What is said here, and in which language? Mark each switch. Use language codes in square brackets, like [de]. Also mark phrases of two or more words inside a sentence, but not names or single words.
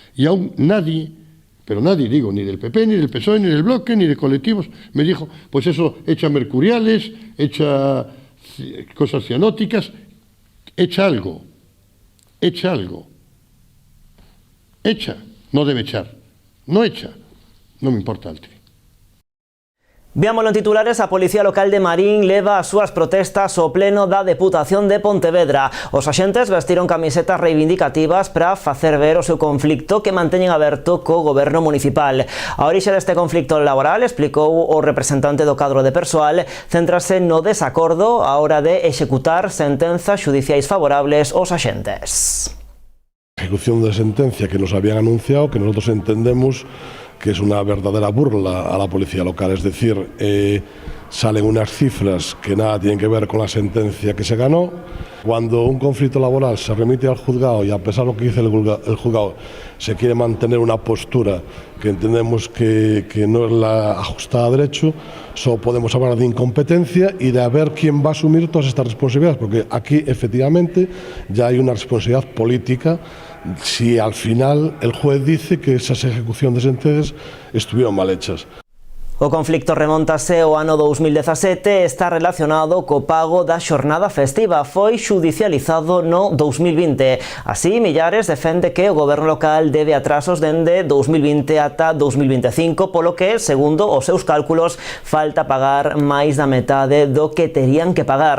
[es] Y aún nadie, pero nadie, digo, ni del PP, ni del PSOE, ni del Bloque, ni de colectivos, me dijo, pues eso echa mercuriales, echa cosas cianóticas, echa algo, no debe echar, no echa, no me importa Altri. Veámoslo en titulares. [gl] A Policía Local de Marín leva as súas protestas ao pleno da Deputación de Pontevedra. Os axentes vestiron camisetas reivindicativas para facer ver o seu conflicto que manteñen aberto co goberno municipal. A orixe deste conflicto laboral, explicou o representante do cadro de persoal, céntrase no desacordo á hora de executar sentenzas xudiciais favorables aos axentes. [es] Ejecución de sentencia que nos habían anunciado, que nosotros entendemos que es una verdadera burla a la policía local, es decir, salen unas cifras que nada tienen que ver con la sentencia que se ganó. Cuando un conflicto laboral se remite al juzgado y a pesar de lo que dice el juzgado se quiere mantener una postura que entendemos que no es la ajustada a derecho, solo podemos hablar de incompetencia y de ver quién va a asumir todas estas responsabilidades, porque aquí efectivamente ya hay una responsabilidad política si al final el juez dice que esas ejecuciones de sentencias estuvieron mal hechas. [gl] O conflicto remontase ao ano 2017 e está relacionado co pago da xornada festiva. Foi xudicializado no 2020. Así, Millares defende que o goberno local debe atrasos dende 2020 ata 2025, polo que, segundo os seus cálculos, falta pagar máis da metade do que terían que pagar.